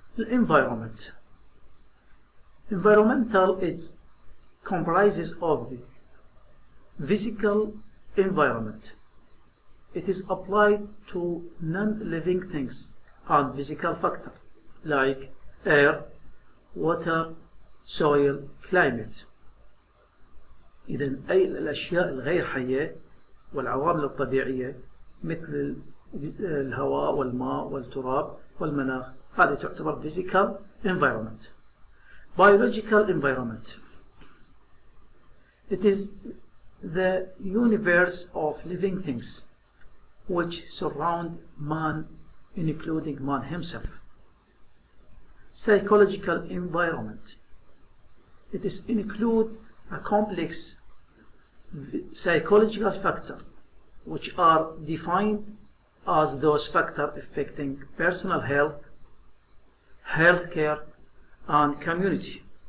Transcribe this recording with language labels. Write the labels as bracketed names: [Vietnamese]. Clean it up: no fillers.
[English] Environment. Environmental, it comprises of the physical environment. It is applied to non-living things and physical factor like air, water, soil, climate. [Arabic] إذن أي الأشياء الغير حية والعوامل الطبيعية مثل الهواء والماء والتراب والمناخ هذه تعتبر physical environment. [English] Biological environment. It is the universe of living things which surround man, including man himself. Psychological environment. It is include a complex psychological factors which are defined as those factors affecting personal health, healthcare, and community